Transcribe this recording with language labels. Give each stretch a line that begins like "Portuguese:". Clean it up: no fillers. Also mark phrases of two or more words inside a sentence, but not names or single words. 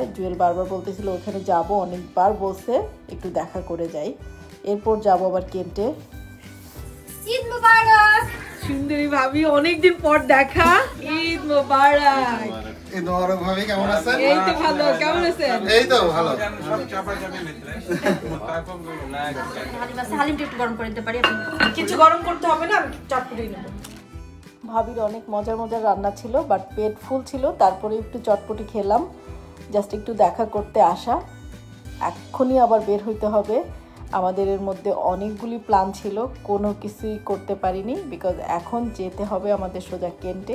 Bangla: জুয়েল বারবার বলতেছিল ওখানে যাব, অনেকবার বলছে একটু দেখা করে যাই। এরপর যাব আবার কেন্টে।
Arabic: عيد مبارك.
Bangla: সুন্দরী ভাবি, অনেকদিন পর দেখা। ঈদ মোবারক। এই মোবারক ভাবি, কেমন আছেন? এই তো ভালো, কেমন আছেন? এই তো ভালো। सब चापा चापी मित्र है ताको ना হালিমটা একটু গরম করে দিতে পারি? কিছু গরম করতে হবে না, আমি চটপটি নেব। ভাবির অনেক মজার মজার রান্না ছিল, বাট পেট ফুল ছিল। তারপরে একটু চটপটি খেলাম, জাস্ট একটু দেখা করতে আসা। এক্ষুনি আবার বের হইতে হবে। আমাদের এর মধ্যে অনেকগুলি প্ল্যান ছিল, কোনো কিছুই করতে পারিনি, বিকজ এখন যেতে হবে আমাদের সোজা কেন্টে।